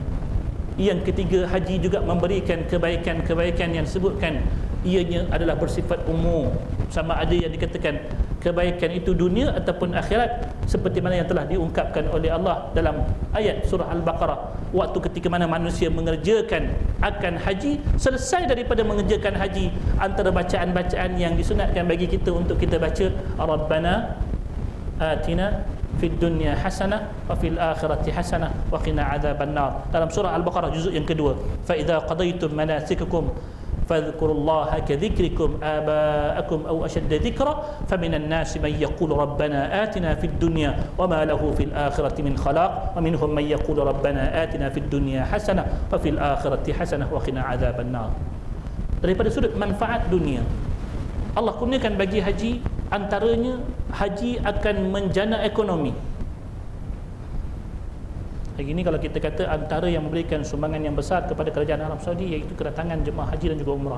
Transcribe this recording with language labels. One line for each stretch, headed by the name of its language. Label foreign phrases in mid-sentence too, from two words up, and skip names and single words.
Malay: Yang ketiga, haji juga memberikan kebaikan-kebaikan yang disebutkan, ianya adalah bersifat umum, sama ada yang dikatakan kebaikan itu dunia ataupun akhirat, seperti mana yang telah diungkapkan oleh Allah dalam ayat surah Al-Baqarah, waktu ketika mana manusia mengerjakan akan haji, selesai daripada mengerjakan haji, antara bacaan-bacaan yang disunatkan bagi kita untuk kita baca,
Arabic: ربنا آتنا في الدنيا حسنة وفي الآخرة حسنة وقنا عذاب النار,
Malay: dalam surah Al-Baqarah juzuk yang kedua.
Arabic: فإذا قضيتم مناسككم فاذكروا الله كذكركم آباءكم أو أشد ذكرا فمن الناس من يقول ربنا آتنا في الدنيا وما له في الآخرة من خلاق ومنهم من يقول ربنا آتنا في الدنيا حسنة وفي الآخرة حسنة وقنا عذاب النار.
Malay: Daripada sudut manfaat dunia, Allah kurniakan bagi haji, antaranya haji akan menjana ekonomi. Hari ini kalau kita kata antara yang memberikan sumbangan yang besar kepada kerajaan Arab Saudi iaitu kedatangan jemaah haji dan juga umrah.